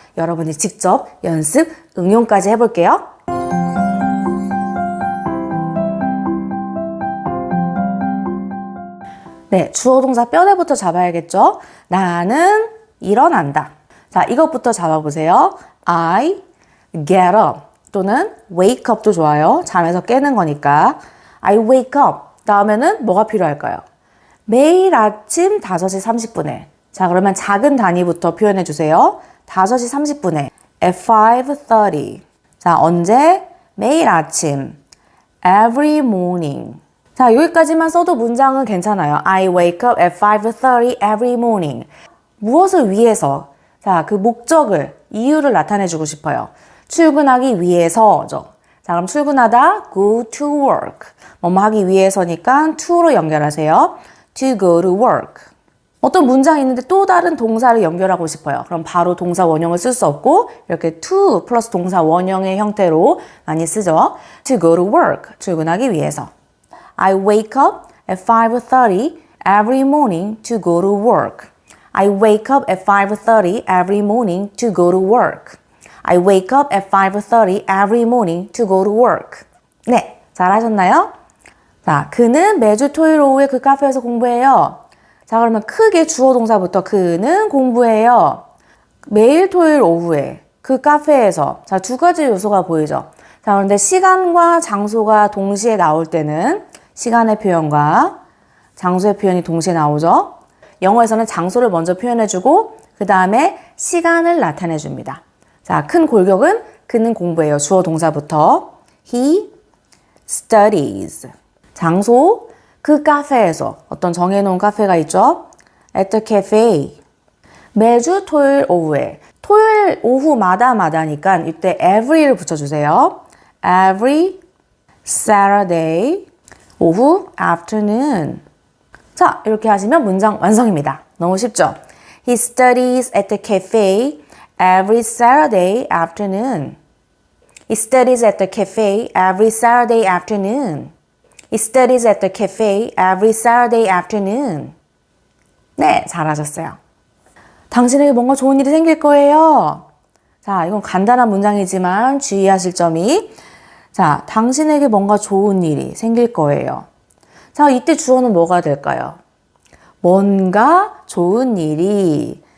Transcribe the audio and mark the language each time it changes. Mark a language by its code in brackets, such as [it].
[ko] 여러분이 직접 연습, 응용까지 해볼게요. 네, 주어 동사 뼈대부터 잡아야겠죠? 나는 일어난다. 자, 이것부터 잡아보세요. [en] I get up [ko] 또는 [en] wake up도 [ko] 좋아요. 잠에서 깨는 거니까. [en] I wake up. [ko] 다음에는 뭐가 필요할까요? 매일 아침 5시 30분에. 자, 그러면 작은 단위부터 표현해 주세요. 5시 30분에. [en] At 5:30. [ko] 자, 언제? 매일 아침. [en] Every morning. [ko] 자, 여기까지만 써도 문장은 괜찮아요. [en] I wake up at 5:30 every morning. [ko] 무엇을 위해서? 자, 그 목적을, 이유를 나타내주고 싶어요. 출근하기 위해서죠. 자, 그럼 출근하다, [en] go to work. [ko] 뭐뭐 하기 위해서니까 to로 연결하세요. [en] to go to work. [ko] 어떤 문장이 있는데 또 다른 동사를 연결하고 싶어요. 그럼 바로 동사 원형을 쓸 수 없고 이렇게 to 플러스 동사 원형의 형태로 많이 쓰죠. [en] to go to work. [ko] 출근하기 위해서. [en] I wake up at 5:30 every morning to go to work. I wake up at 5:30 every morning to go to work. I wake up at 5:30 every morning to go to work. [ko] 네, 잘하셨나요? 자, 그는 매주 토요일 오후에 그 카페에서 공부해요. 자, 그러면 크게 주어 동사부터 그는 공부해요. 매일 토요일 오후에 그 카페에서. 자, 두 가지 요소가 보이죠? 자, 그런데 시간과 장소가 동시에 나올 때는 시간의 표현과 장소의 표현이 동시에 나오죠. 영어에서는 장소를 먼저 표현해주고 그 다음에 시간을 나타내줍니다. 자, 큰 골격은 그는 공부해요. 주어 동사부터. [en] He studies. [ko] 장소, 그 카페에서. 어떤 정해놓은 카페가 있죠. [en] At the cafe. [ko] 매주 토요일 오후에. 토요일 오후마다니까 이때 every를 붙여주세요. [en] Every Saturday. [ko] 오후, [en] afternoon. [ko] 자, 이렇게 하시면 문장 완성입니다. 너무 쉽죠? [en] He studies at the cafe every Saturday afternoon. He studies at the cafe every Saturday afternoon. He studies at the cafe every Saturday afternoon. [ko] 네, 잘하셨어요. 당신에게 뭔가 좋은 일이 생길 거예요. 자, 이건 간단한 문장이지만 주의하실 점이 자, 당신에게 뭔가 좋은 일이 생길 거예요. 자, 이때 주어는 뭐가 될까요? 뭔가 좋은 일이.